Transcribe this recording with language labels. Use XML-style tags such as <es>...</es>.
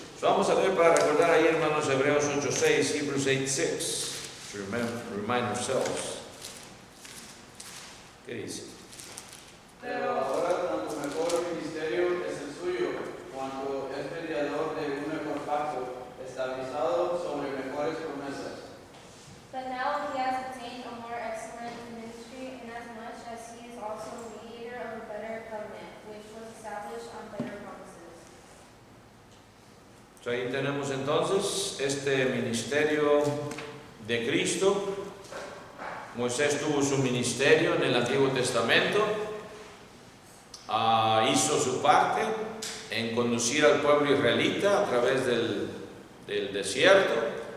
<es>Vamos a ver para recordar ahí, hermanos, Hebreos 8:6, Hebrews 8:6,</es> <en>to remind ourselves.</en> <es>¿Qué dice? Pero ahora tanto mejor ministerio es el suyo, cuando es mediador de un mejor pacto, estabilizado sobre mejores promesas.</es> <en>But now he has obtained a more excellent ministry, inasmuch as he is also mediator of a better covenant, which was established on better promises.</en> <es>Ahí tenemos entonces este ministerio de Cristo. Moisés tuvo su ministerio en el Antiguo Testamento, hizo su parte en conducir al pueblo israelita a través del desierto.</es>